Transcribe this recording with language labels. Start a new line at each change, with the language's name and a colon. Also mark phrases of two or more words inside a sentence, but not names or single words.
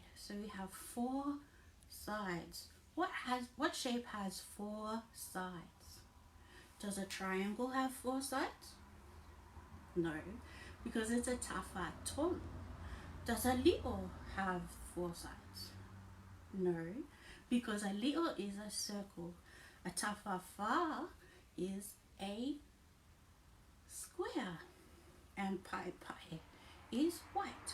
English: So we have 4 sides. What shape has 4 sides? Does a triangle have 4 sides? No, because it's a
Samoan: tafa tolu.
English: Does a li'o have 4 sides? No, because a li'o is a circle. A tafafa is a square, and
Samoan: pae pae
English: is white.